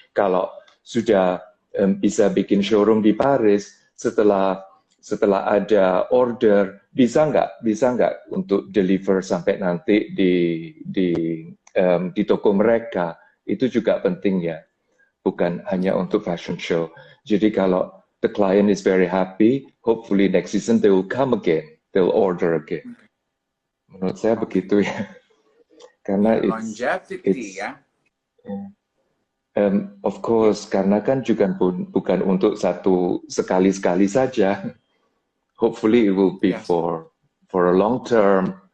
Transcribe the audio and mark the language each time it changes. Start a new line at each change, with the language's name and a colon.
Indonesian: Kalau sudah bisa bikin showroom di Paris, setelah ada bisa nggak untuk deliver sampai nanti di toko mereka. Itu juga penting ya, bukan hanya untuk fashion show. Jadi kalau
English: the client is very happy, hopefully next season they will come again, they'll order again.
Indonesian: Menurut saya begitu ya, karena
English: longevity ya. Of course,
Indonesian: karena kan juga bukan untuk sekali saja.
English: Hopefully it will be for a long term.